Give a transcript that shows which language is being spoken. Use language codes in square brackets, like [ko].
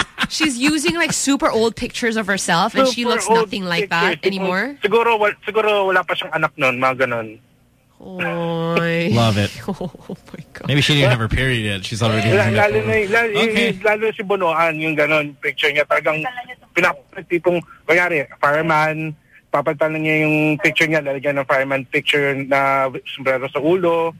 [en] She's using like super old pictures of herself and she looks nothing like that anymore. [tl] Siguro wala pa siyang anak noon, mga ganun. [en] Love it. Oh my God. Maybe she didn't have her period yet. She's already [tl] lalo si Bonoan yung ganun picture niya. Talagang pinapatipong, kunyari, fireman, papatalan niya yung picture niya, lalagyan ng fireman picture na sombrero sa ulo.